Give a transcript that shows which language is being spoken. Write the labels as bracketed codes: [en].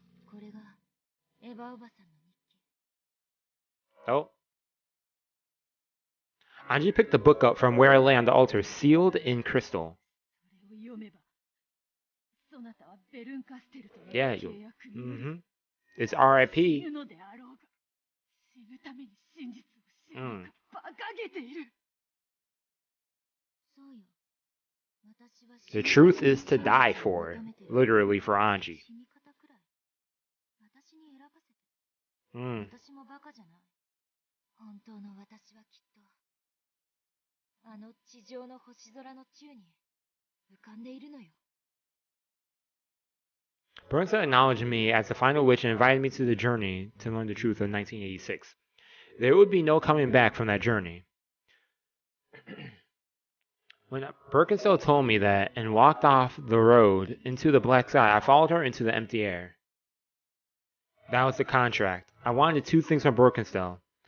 [ja] これがエヴァおばさんの日記。 Oh. [en] Anji picked the book up from where it lay on the altar, sealed in crystal. [ja] それを読めばそなたはベルンカステルとの Yeah, 契約に [en] Mm-hmm. It's R.I.P. [ja] 死ぬのであろうが死ぬために真実を知るのか馬鹿げている。そうよ。私は [en] The truth is to die for. Literally for Anji. [ja] 死に方くらい私に選ばせて。 Mm. 私もバカじゃない。本当の私はきっとあの地上の星空の宙に浮かんでいるのよ。 [en] Burnson acknowledged me as the final witch and invited me to the journey to learn the truth of 1986. There would be no coming back from that journey. When Birkenstow told me that and walked off the road into the black sky, I followed her into the empty air. That was the contract. I wanted two things from Birkenstow.